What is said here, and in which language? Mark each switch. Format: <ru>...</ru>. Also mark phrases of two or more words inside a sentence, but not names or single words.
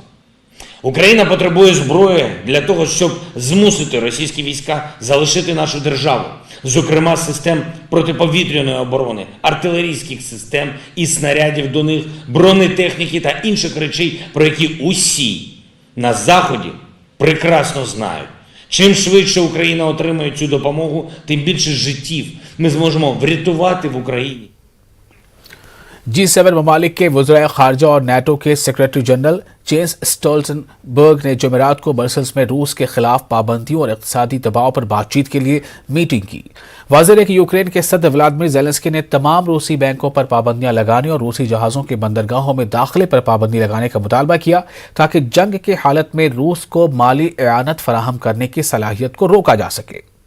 <uk>Україна потребує зброї для того, щоб змусити російські війська залишити нашу державу, зокрема систем протиповітряної оборони, артилерійських систем і снарядів до них, бронетехніки та інших речей, про які усі на Заході прекрасно знають. Чим швидше Україна отримає цю допомогу, тим більше життів ми зможемо врятувати в Україні.</uk> <ur>G7 ممالک کے وزرائے خارجہ اور نیٹو کے</ur> <en>secretary general</en> <ur>جینز اسٹولٹن برگ نے جمعرات کو برسلز میں روس کے خلاف پابندیوں اور اقتصادی دباؤ پر بات چیت کے لیے میٹنگ کی. واضح ہے کہ یوکرین کے صدر ولادیمیر زیلنسکی نے تمام روسی بینکوں پر پابندیاں لگانے اور روسی جہازوں کے بندرگاہوں میں داخلے پر پابندی لگانے کا مطالبہ کیا تاکہ جنگ کی حالت میں روس کو مالی اعانت فراہم کرنے کی صلاحیت کو روکا جا سکے.</ur>